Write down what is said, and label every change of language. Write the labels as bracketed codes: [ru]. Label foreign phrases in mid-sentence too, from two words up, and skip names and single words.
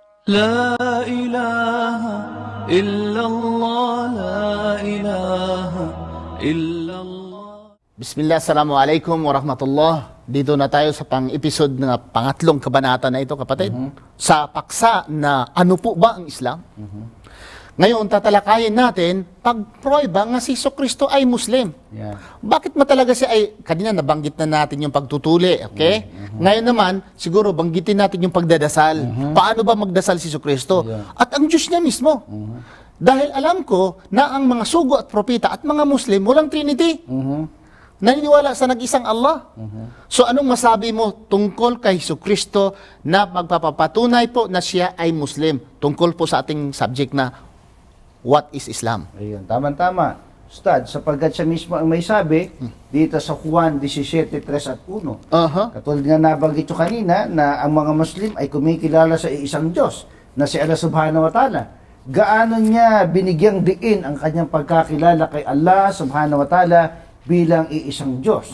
[ar] لا إله إلا الله لا إله إلا الله. بسم الله، السلام عليكم ورحمة الله. [tl] Dito na tayo sa pang-episode ng pangatlong kabanata na ito, kapatid. Sa paksa na ano po ba ang Islam? Ngayon, tatalakayin natin, pag-prueba nga si Jesucristo ay Muslim. Yeah. Bakit mo talaga siya ay, kanina nabanggit na natin yung pagtutuli, okay? Ngayon naman, siguro banggitin natin yung pagdadasal. Paano ba magdasal si Jesucristo? Yeah. At ang Diyos niya mismo. Dahil alam ko na ang mga sugo at propeta at mga Muslim, walang Trinity. Naniniwala sa nag-isang Allah. So anong masabi mo tungkol kay Jesucristo na magpapapatunay po na siya ay Muslim? Tungkol po sa ating subject na [en] what is Islam? [tl] Ayun, tama-tama. Ustad, sapagkat siya mismo ang may sabi dito sa Juan 17:3 at 1. Katulad nga nabanggit ko kanina na ang mga Muslim ay kumikilala sa isang Diyos na si Allah [ar] سبحانه وتعالى. [tl] Gaano niya binigyang diin ang kanyang pagkakilala kay Allah [ar] سبحانه وتعالى [tl] bilang iisang Diyos.